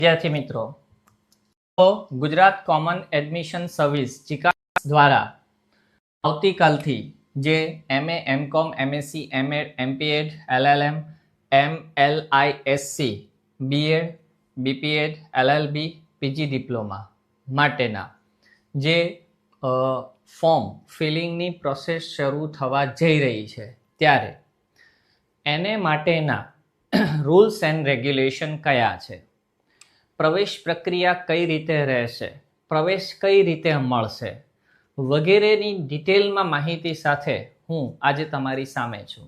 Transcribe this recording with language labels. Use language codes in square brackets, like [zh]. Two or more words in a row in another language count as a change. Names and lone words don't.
[gu] વિદ્યાર્થી મિત્રો, તો ગુજરાત કોમન એડમિશન સર્વિસ ચિકાસ દ્વારા આવતીકાલથી જે MA, MCOM, MSc, MEd, MPEd, LLM, MLISC, BEd, BPEd, LLB, PG ડિપ્લોમા માટેના જે ફોર્મ ફિલિંગની પ્રોસેસ શરૂ થવા જઈ રહી છે, ત્યારે એને માટેના [en] rules and regulation [gu] કયા છે, પ્રવેશ પ્રક્રિયા કઈ રીતે રહેશે, પ્રવેશ કઈ રીતે મળશે વગેરેની ડિટેલમાં માહિતી સાથે હું આજે તમારી સામે છું.